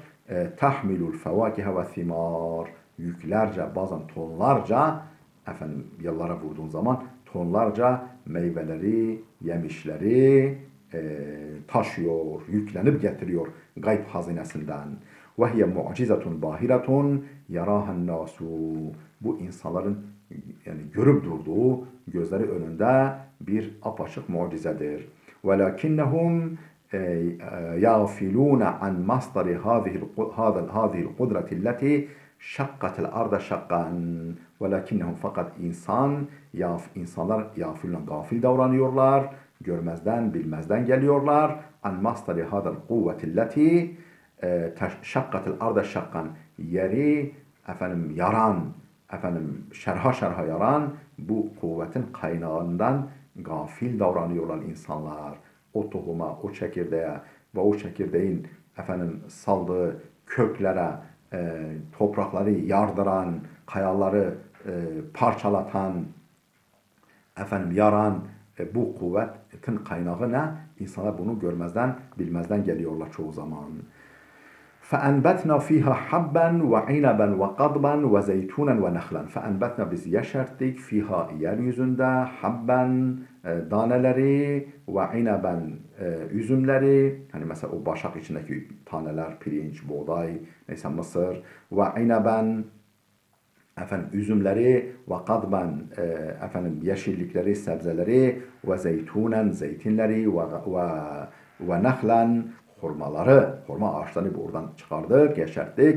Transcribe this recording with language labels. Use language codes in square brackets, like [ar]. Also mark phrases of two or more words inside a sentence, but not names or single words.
[ar] تحمل الفواكه والثمار. [tr] Yüklerce, bazen tonlarca, yıllara vurduğun zaman tonlarca meyveleri, yemişleri taşıyor, yüklenip getiriyor gayb hazinesinden. [ar] وهي معجزة باهرة يراها الناس. [tr] Bu insanların görüp durduğu, gözleri önünde bir apaçık mucizedir. [ar] وَلَكِنَّهُمْ يَغْفِلُونَ عَنْ مَصْدَرِ هَذِهِ الْقُدْرَةِ الَّتِي شَقَّتِ الْأَرْضَ شَقًّا. [tr] وَلَكِنَّهُمْ fakat insanlar gafil davranıyorlar, görmezden, bilmezden geliyorlar. [ar] عَنْ مَصْدَرِ هَذَا الْقُوَّةِ الَّتِي شَقَّتِ الْأَرْضَ شَقًّا. [tr] Yeri yaran, şerha yaran bu kuvvetin kaynağından gafil davranıyorlar insanlar. O tohuma, o çekirdeğe ve o çekirdeğin saldığı köklere, toprakları yardıran, kayaları parçalatan, yaran bu kuvvetin kaynağı ne? İnsanlar bunu görmezden, bilmezden geliyorlar çoğu zaman. [ar] فَاَنْبَتْنَا ف۪يهَا حَبًّا وَعِنَبًا وَقَضْبًا وَزَيْتُونًا وَنَخْلًا. [tr] فَاَنْبَتْنَا biz yeşerttik fiha yeryüzünde habben daneleri ve inaben üzümleri. Mesela o başak içindeki taneler, pirinç, buğday, neyse mısır. Ve inaben üzümleri ve kadben yeşillikleri, sebzeleri ve zeytunen zeytinleri ve nahlen hurma ağaçlarını buradan çıkardık, yeşerttik.